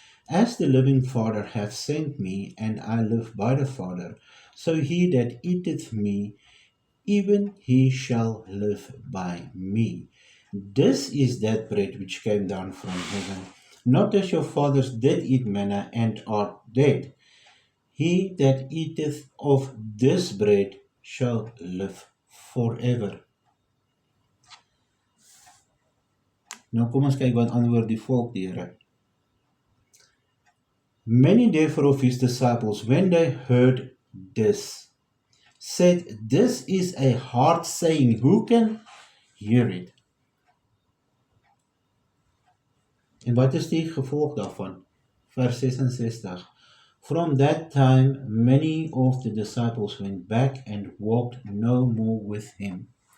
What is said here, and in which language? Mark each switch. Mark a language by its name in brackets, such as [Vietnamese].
[English] As the living Father hath sent me, and I live by the Father, so he that eateth me, even he shall live by me. This is that bread which came down from heaven, not as your fathers did eat manna and are dead. He that eateth of this bread shall live forever. [Afrikaans] Nou kom ons kyk wat antwoord die volk die Here. [English] Many therefore of his disciples, when they heard this, said, This is a hard saying, who can hear it? [Afrikaans] En wat is die gevolg daarvan? Vers 66. [English] From that time, many of the disciples went back and walked no more with him.